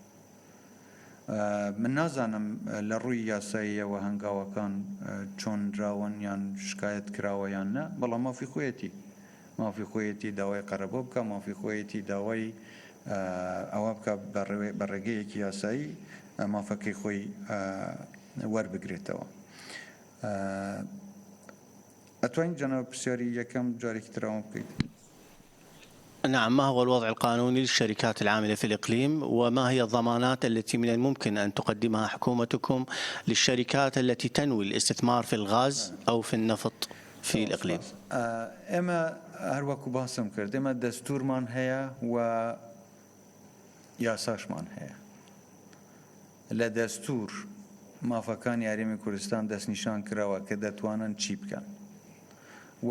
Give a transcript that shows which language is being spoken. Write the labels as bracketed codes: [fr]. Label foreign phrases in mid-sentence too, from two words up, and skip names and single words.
[ckb] من نازانم لە ڕووی یاساییەوە هەنگاوەکان چۆن دراون یان شکایەت کراوە یان نە بەڵام مافی خۆیەتی داوای قەرەبۆ بکە مافی خۆیەتی داوای ئەوە بکە بە ڕێگەیەکی یاسایی مافەکەی خۆی وەربگرێتەوە ئەتوانین جەناب پرسیاری یەکەم جارێکی تراوە بکەیت [ar] نعم، ما هو الوضع القانوني للشركات العاملة في الإقليم وما هي الضمانات التي من الممكن أن تقدمها حكومتكم للشركات التي تنوي الاستثمار في الغاز أو في النفط في الإقليم؟ [ckb] ئێمە هەروەکو باسم کرد ئێمە دەستورمان هەیە و یاساشمان هەیە لە دەستور مافەکانی یاریمی کوردستان دەستنیشان کراوە کە دەتوانن چی بکەن و